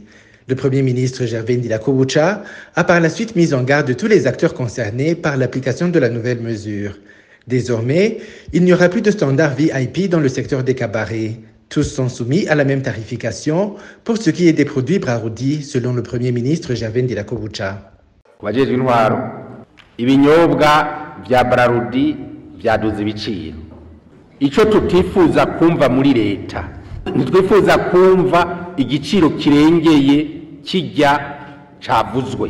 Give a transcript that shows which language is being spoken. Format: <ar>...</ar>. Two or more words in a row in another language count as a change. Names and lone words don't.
<fr>Le Premier ministre Gervais Ndila-Koboucha a par la suite mis en garde tous les acteurs concernés par l'application de la nouvelle mesure. Désormais, il n'y aura plus de standard VIP dans le secteur des cabarets. Tous sont soumis à la même tarification pour ce qui est des produits Brarodi, selon le Premier ministre Gervais Ndila-Koboucha.</fr> <rn>Ibinyobwa vya Brarodi vyaduze ibiciro. Ico tutifuza kumva muri leta, ntitwifuza kumva igiciro kirengeye kijya cavuzwe.</rn>